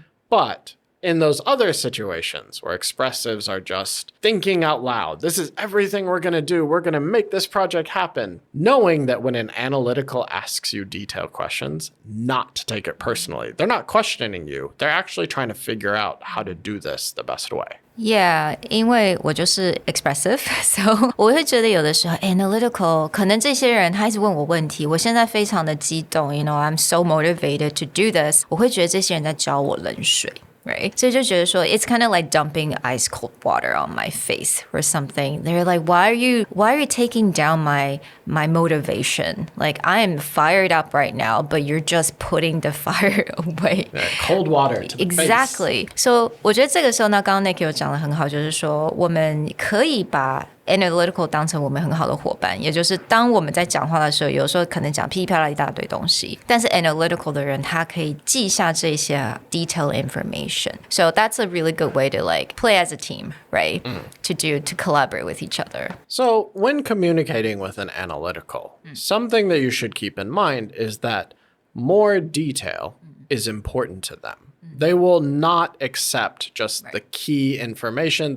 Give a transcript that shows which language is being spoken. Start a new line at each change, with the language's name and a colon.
English: But in those other situations where expressives are just thinking out loud, this is everything we're going to do. We're going to make this project happen. Knowing that when an analytical asks you detailed questions, not to take it personally. They're not questioning you. They're actually trying to figure out how to do this the best way.
Chinese: Yeah, 因为我就是 expressive, so 我会觉得有的时候 analytical 可能这些人他一直问我问题，我现在非常的激动
English: you know, I'm so motivated to do this.
Chinese: 我会觉得这些人在浇我冷水。
English: Right?
Chinese: 所以就觉得说
English: it's kind of like dumping ice cold water on my face or something. They're like, why are you taking down my motivation? Like I am fired up right now, but you're just putting the fire away. Yeah, cold water to the Exactly. face.
Chinese: So 我觉得这个时候呢，刚刚 Nick 有讲得很好，就是说我们可以把Analytical 当成我们很好的伙伴，也就是当我们在讲话的时候，有时候可能讲噼里啪啦一大堆东西，但是 Analytical 的人他可以记下这些 detailed information.
English: So that's a really good way to like play as a team, right? To collaborate with each other. So when communicating with an analytical, something that you should keep in mind is that more detail is important to them. They will not accept just the key information.